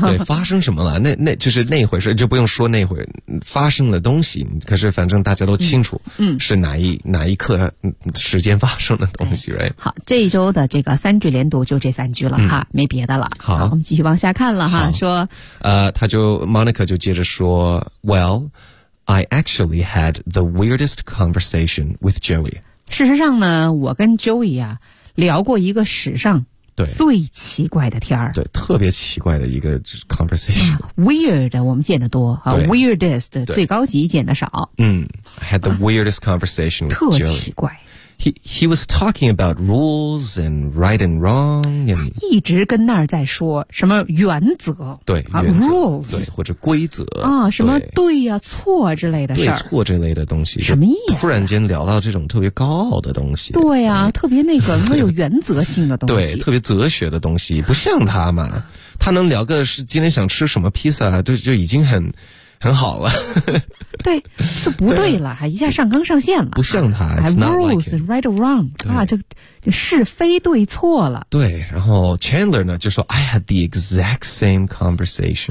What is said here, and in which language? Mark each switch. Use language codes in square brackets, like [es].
[zh] 对发生什么了那就是那回事就不用说那回发生了东西可是反正大家都清楚是哪一刻时间发生的东西、right? 好这一周的这个三句连读就这三句了哈、没别的了好我们继续往下看了哈说他就 Monica 就接着说 [en] Well,I actually had the weirdest conversation with Joey. [zh] 事实上呢我跟 Joey 啊聊过一个史上最奇怪的天儿。对特别奇怪的一个 conversation.、 Weird, 我们见得多、,weirdest, 最高级见得少。 [en] Had the weirdest conversation with Joey. [zh] 特奇怪。 [en] He was talking about rules and right and wrong. And [zh] 一直跟那儿在说什么原则。对、 [en] ,rules. [zh] 对或者规则。啊什么对呀、错之类的事。对错这类的东西。什么意思、突然间聊到这种特别高傲的东西。对呀、特别那个没有原则性的东西。对特别哲学的东西。不像他嘛。他能聊个是今天想吃什么披萨就已经很。很好了。对，就不对了，还一下上纲上线了，不像他。 [en] Rules right or wrong [zh] 啊，这是非对错了。对，然后 Chandler 呢就说 [en] I had the exact same conversation。